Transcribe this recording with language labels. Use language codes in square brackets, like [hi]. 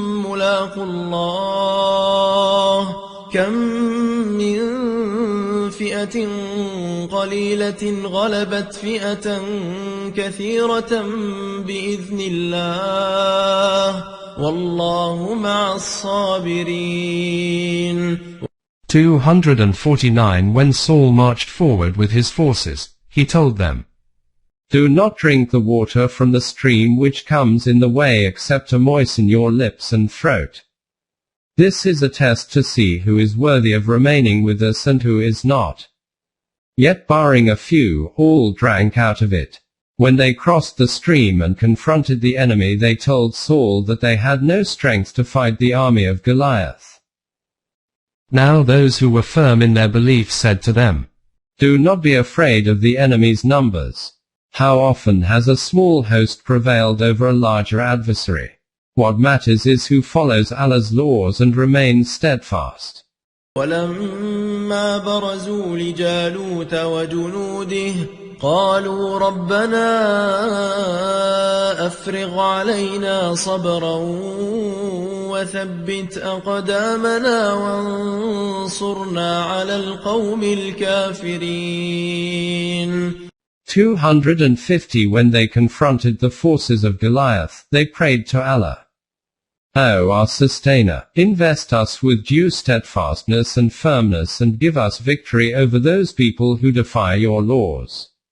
[ar] ملاقو الله كم من فئة قليلة غلبت فئة كثيرة بإذن الله والله مع الصابرين. [en] 249 When Saul marched forward with his forces, he told them, do not drink the water from the stream which comes in the way except to moisten your lips and throat. This is a test to see who is worthy of remaining with us and who is not. Yet barring a few, all drank out of it. When they crossed the stream and confronted the enemy, they told Saul that they had no strength to fight the army of Goliath. Now those who were firm in their belief said to them, do not be afraid of the enemy's numbers. How often has a small host prevailed over a larger adversary? What matters is who follows Allah's laws and remains steadfast. [ar] ولما برزوا لجالوت وجنوده قالوا ربنا أفرغ علينا صبرا وثبت أقدامنا وانصرنا على القوم الكافرين. [en] 250 When they confronted the forces of Goliath, they prayed to Allah, O our sustainer, invest us with due steadfastness and firmness and give us victory over those people who defy your laws.